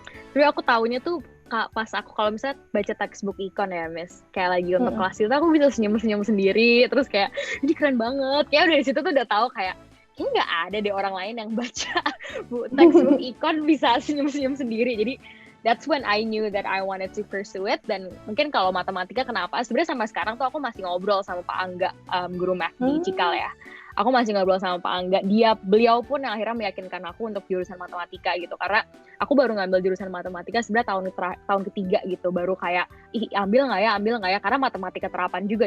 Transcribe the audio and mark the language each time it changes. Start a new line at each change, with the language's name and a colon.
Indonesian: Tapi aku taunya tuh pas aku kalau misalnya baca textbook econ ya, Miss, kayak lagi untuk kelas itu aku bisa senyum-senyum sendiri, terus kayak ini keren banget. Kayak dari situ tuh udah tahu kayak nggak ada deh orang lain yang baca textbook econ bisa senyum-senyum sendiri. Jadi
English: that's when I knew that I wanted to pursue it.
Indonesian: Dan mungkin kalau matematika kenapa? Sebenarnya sampai sekarang tuh aku masih ngobrol sama Pak Angga, guru math di Cikal ya. Aku masih ngobrol sama Pak Angga. Beliau pun yang akhirnya meyakinkan aku untuk jurusan matematika gitu. Karena aku baru ngambil jurusan matematika sebenarnya tahun ketiga gitu. Baru kayak, ambil nggak ya? Karena matematika terapan juga.